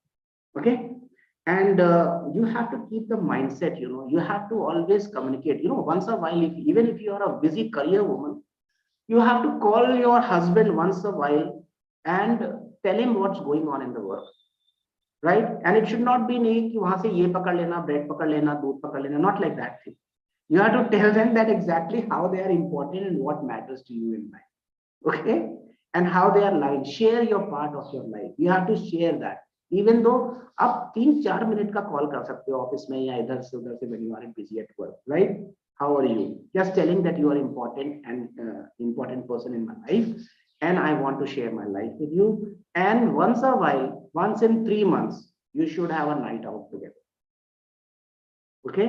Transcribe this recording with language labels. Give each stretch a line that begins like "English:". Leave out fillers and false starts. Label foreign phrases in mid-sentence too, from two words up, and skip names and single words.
English: Okay, and you have to keep the mindset, you have to always communicate, once a while. Even if you are a busy career woman, you have to call your husband once a while and tell him what's going on in the work, right? And it should not be
Hindi: नहीं कि वहाँ से ये पकड़ लेना, bread पकड़ लेना, दूध पकड़ लेना,
English: not like that thing. You have to tell them that exactly how they are important and what matters to you in life. Okay, and how they are lying. Share your part of your life. You have to share that. Even though
Hindi: आप 3-4 मिनट का कॉल कर सकते हो ऑफिस में या इधर से उधर से
English: when you are busy at work, right? How are you? Just telling that you are important and important person in my life, and I want to share my life with you. And once a while, once in 3 months, you should have a night out together. Okay?